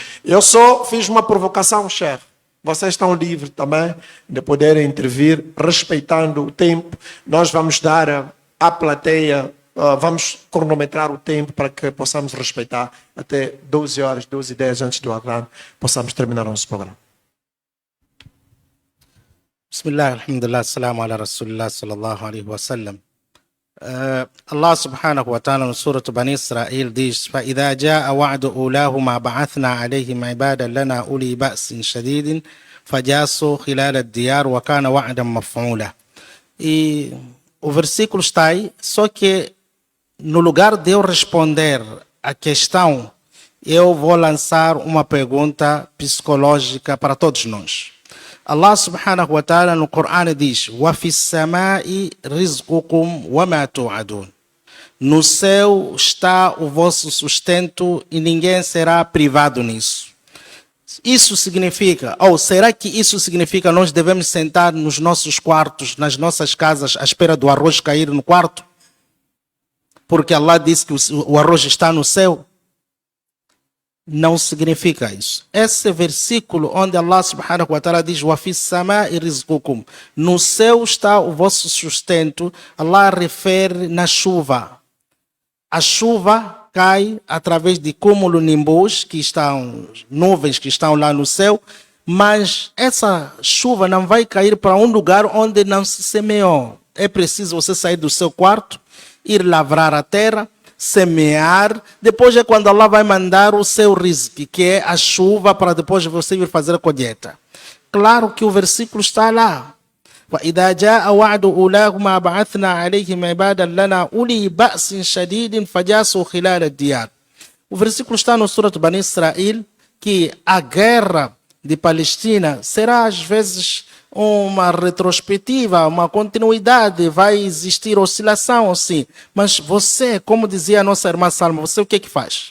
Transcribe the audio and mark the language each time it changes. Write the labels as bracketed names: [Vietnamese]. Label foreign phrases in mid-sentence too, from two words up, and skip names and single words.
[Portuguese] Eu só fiz uma provocação, Sheikh. Vocês estão livres também de poderem intervir, respeitando o tempo. Nós vamos dar à plateia, vamos cronometrar o tempo para que possamos respeitar até 12 horas, 12h10 antes do Adhan, possamos terminar o nosso programa. [Arabic] بسم الله، الحمد لله، السلام على رسول الله صلى الله عليه وسلم. الله سبحانه وتعالى [Portuguese] no Surah Bani Israel diz: [Arabic] فَإِذَا جَاءَ وَعْدُ أُولَاهُمَا بَعَثْنَا عَلَيْهِمْ عِبَادًا لَنَا أُولِي بَأْسٍ شَدِيدٍ فَجَاسُوا خِلَالَ الدِّيَارِ وَكَانَ وَعْدًا مَفْعُولًا. [Portuguese] E o versículo está aí, só que no lugar de eu responder a questão, eu vou lançar uma pergunta psicológica para todos nós. [Arabic] الله سبحانه وتعالى [Portuguese] no Corão diz: [Arabic] وَفِي السَّمَاءِ رِزْقُكُمْ وَمَا تُوعَدُونَ. [Portuguese] No céu está o vosso sustento e ninguém será privado nisso. Isso significa, ou será que isso significa nós devemos sentar nos nossos quartos, nas nossas casas, à espera do arroz cair no quarto? Porque Allah disse que o arroz está no céu? Não significa isso. Esse versículo onde [Arabic] الله سبحانه وتعالى [Portuguese] diz: [Arabic] وَفِي السَّمَاءِ رِزْقُكُمْ. [Portuguese] No céu está o vosso sustento. Allah refere na chuva. A chuva cai através de cumulonimbus, que estão nuvens que estão lá no céu, mas essa chuva não vai cair para um lugar onde não se semeou. É preciso você sair do seu quarto, ir lavrar a terra, semear, depois é quando Allah vai mandar o seu rizq, que é a chuva, para depois você vir fazer a colheita. Claro que o versículo está lá. [Arabic] وَإِذَا جَاءَ وَعْدُ أُولَاهُمَا بَعَثْنَا عَلَيْهِمْ عِبَادًا لَنَا أُولِي بَأْسٍ شَدِيدٍ فَجَاسُوا خِلَالَ الدِّيَارِ. [Portuguese] O versículo está no Surah Bani Israel, que a guerra de Palestina será às vezes uma retrospectiva, uma continuidade, vai existir oscilação assim. Mas você, como dizia a nossa irmã Salma, você o que faz?